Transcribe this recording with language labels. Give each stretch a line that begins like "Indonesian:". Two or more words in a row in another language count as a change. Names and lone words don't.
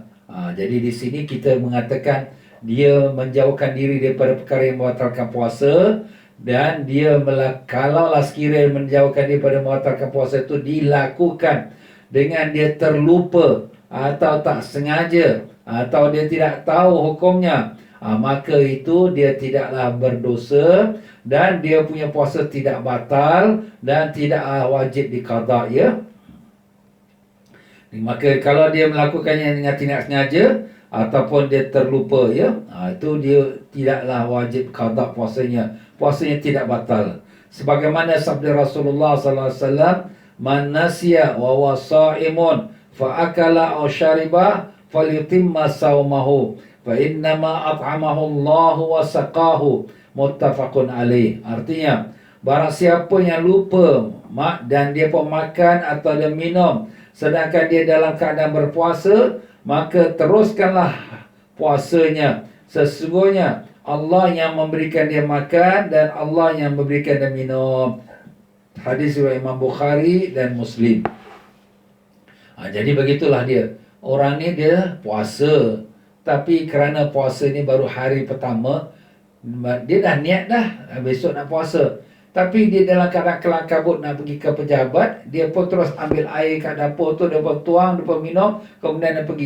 Malay: Jadi di sini kita mengatakan dia menjauhkan diri daripada perkara yang membatalkan puasa. Dan dia kalaulah sekiranya menjauhkan daripada membatalkan puasa itu dilakukan dengan dia terlupa atau tak sengaja atau dia tidak tahu hukumnya, maka itu dia tidaklah berdosa dan dia punya puasa tidak batal dan tidak wajib diqada ya. Maka kalau dia melakukannya dengan tidak sengaja ataupun dia terlupa ya, itu dia tidaklah wajib qada puasanya. Puasanya tidak batal. Sebagaimana sabda Rasulullah
Arabic: صلى الله عليه وسلم من نسي وهو صائم فأكل أو شرب فليتم صومه فإنما أطعمه الله وسقاه." متفق عليه.
Malay: Artinya, barang siapa yang lupa dan dia pun makan atau dia minum sedangkan dia dalam keadaan berpuasa, maka teruskanlah puasanya. Sesungguhnya Allah yang memberikan dia makan dan Allah yang memberikan dia minum. Hadis riwayat Imam Bukhari dan Muslim. Jadi begitulah dia. Orang ni dia puasa, tapi kerana puasa ni baru hari pertama, dia dah niat dah besok nak puasa. Tapi dia dalam keadaan kelam kabut nak pergi ke pejabat, dia pun terus ambil air kat dapur tu, dia pun tuang, dia pun minum, kemudian dia pergi.